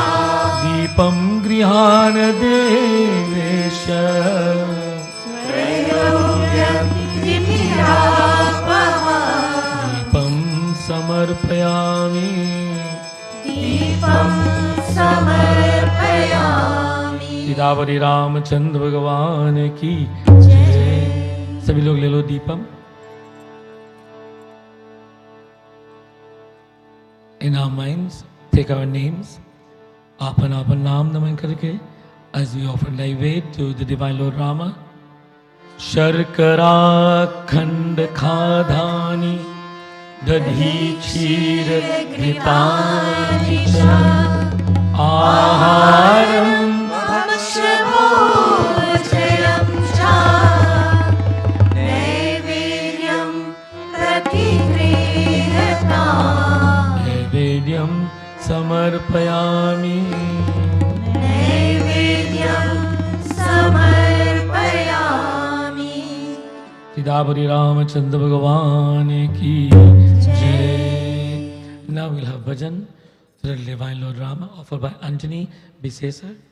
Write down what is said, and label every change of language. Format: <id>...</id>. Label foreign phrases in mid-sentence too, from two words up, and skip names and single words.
<sa>दीपं गृहाण देवेश। त्रैलोक्यं दीपिरापः, दीपं समर्पयामि। दीपं समर्पयामि।</sa> <hi>सीतावरी रामचंद्र भगवान की जय। सभी लोग ले लो दीपम।</hi> <en>In our minds, take our names,</en> <hi>आपन आपन नाम नमन करके,</hi> <en>as we offer naivedya to the divine Lord Rama.</en> <sa>शर्करा खंड खाधानि दधी क्षीर घृतानि च आहारं भक्ष्यभोजनं च नैवेद्यं प्रतिगृह्यताम्, नैवेद्यं समर्पयामि। नैवेद्यं समर्पयामि।</sa> <hi>सीतावरी रामचंद्र भगवान की जय।</hi> <en>Now we'll have bhajan to the divine Lord Rama, offered by Anjani Bisesar.</en>